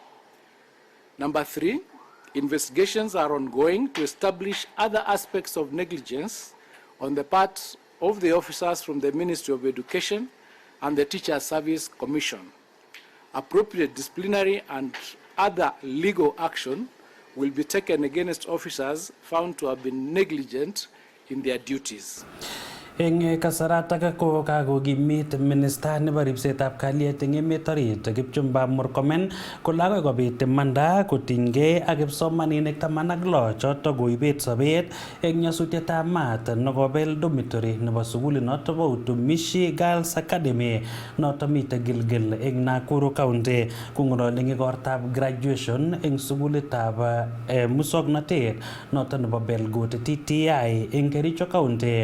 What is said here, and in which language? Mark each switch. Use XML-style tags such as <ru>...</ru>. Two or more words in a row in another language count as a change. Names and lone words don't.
<en>Number three, investigations are ongoing to establish other aspects of negligence on the part of the officers from the Ministry of Education and the Teachers Service Commission. Appropriate disciplinary and other legal action will be taken against officers found to have been negligent in their duties.</en> <kln>Eng kasaratak ko kakokimit Minister nebo ribsetab kalyet eng emet orit Kipchumba Murkomen kole akoi kobit imanda kotinygei ak kipsomaninik 16 choto koibet sobet eng nyasutietab maat nekobel dormitory nebo sukulinoto bo Utumishi Girls Academy noto mitei Gilgil eng Nakuru County kong'ololi eng igortab graduation eng sukulitab musoknotet noto nebo Belgut TTI eng Kericho County.</kln>